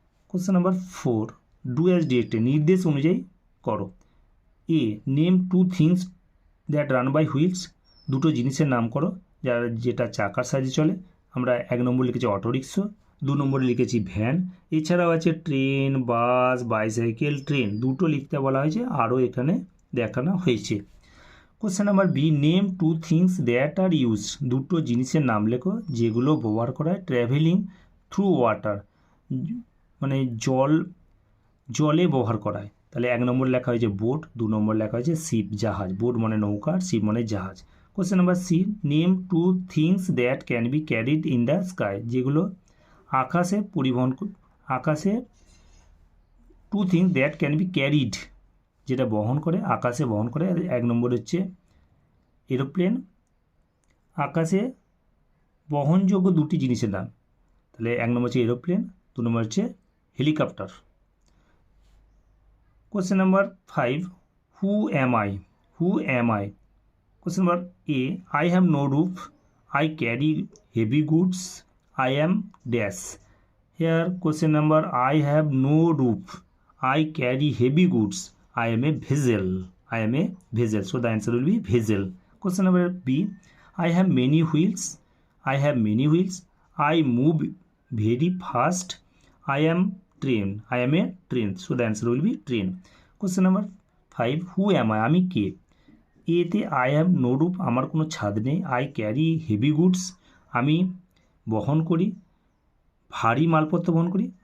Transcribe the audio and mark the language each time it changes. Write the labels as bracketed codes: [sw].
[en] Question number 4, do as directed. [bn] নির্দেশ অনুযায়ী করো। [en] A, name 2 things that run by wheels. [bn] দুটো জিনিসের নাম করো যেটা চাকার সাহায্যে চলে। আমরা 1 নম্বর লিখেছি অটো রিক্সা, 2 নম্বরে লিখেছি ভ্যান, এছাড়াও আছে ট্রেন, বাস, বাইসাইকেল, ট্রেন, দুটো লিখতে বলা হয়েছে, আরও এখানে দেখানো হয়েছে। Question number B, [en] name two things that are used, [bn] দুটো জিনিসের নাম লেখো যেগুলো ব্যবহার করা হয় [en] travelling through water, [bn] মানে জলে ব্যবহার করা হয়। তাহলে 1 নম্বর লেখা হয়েছে বোট, 2 নম্বর লেখা হয়েছে শিপ, জাহাজ। বোট মানে নৌকা, শিপ মানে জাহাজ। Question number C, [en] name two things that can be carried in the sky, [bn] যেগুলো আকাশে আকাশে [en] two things that can be carried, [bn] যেটা বহন করে, আকাশে বহন করে। 1 নম্বর হচ্ছে এরোপ্লেন, আকাশে বহনযোগ্য দুটি জিনিসের নাম। তাহলে 1 নম্বর হচ্ছে এরোপ্লেন, 2 নম্বর হচ্ছে helicopter. [en] Question number 5, who am I? Who am I? Question number A, I have no roof, I carry heavy goods, I am dash. Here question number, I have no roof, I carry heavy goods, I am a vessel. I am a vessel. So the answer will be vessel. Question number B, I have many wheels, I have many wheels, I move very fast, I am train. I am a train. So the answer will be train. Question number 5, who am I? [bn] আমি কে? এতে [en] I have no roof, [bn] আমার কোনো ছাদ নেই। [en] I carry heavy goods, [bn] আমি বহন করি, ভারী মালপত্র বহন করি।